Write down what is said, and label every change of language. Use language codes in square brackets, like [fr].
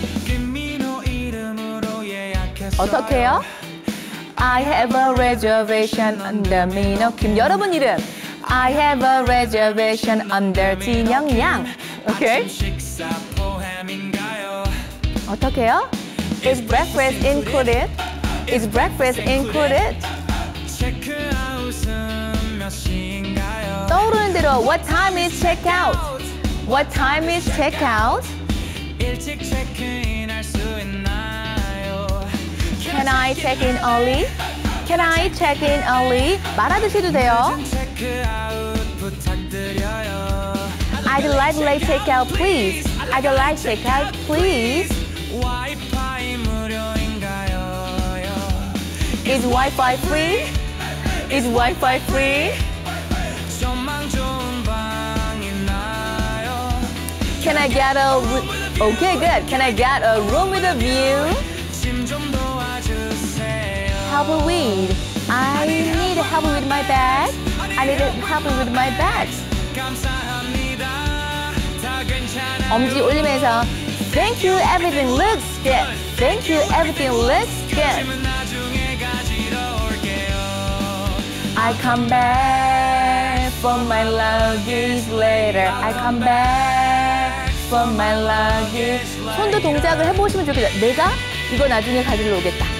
[ko] 김민호 이름으로 예약했어요. 어떻게 해요? [en] I have a reservation under 민호 김. [ko] 여러분 이름 [en] I have a reservation under 진영 양. [ko] 오케이? 식사 포함인가요? 어떻게 해요? [en] Is breakfast included? Is breakfast included? [ko] 체크아웃은 몇 시인가요? 떠오르는 대로 [en] What time is check out? What time is check out? [ko] 일찍 체크인할 수 있나요? [en] Can I check in early? Can I check in early? [ko] 말하듯이 해도 돼요. 체크아웃 부탁드려요. [en] I'd like late check out, please. I'd like check out, please. [ko] 와이파이 무료인가요? [en] Is Wi-Fi free? Is Wi-Fi free? [ko] 전망 좋은 방 있나요? [en] Can I get a Okay, good. Can I get a room with a view? [ko] 짐 좀 도와주세요. [en] Help with. I need help with my bag. I need help with my bag. [ko] 감사합니다. 다 괜찮아요. 엄지 올리면서 [en] Thank you, everything looks good. Thank you, everything looks good. [ko] 짐은 나중에 가지러 올게요. [en] I come back for my luggage later. I come back for my luggage. [ko] 손도 동작을 해보시면 좋겠다. 내가 이거 나중에 가지러 오겠다.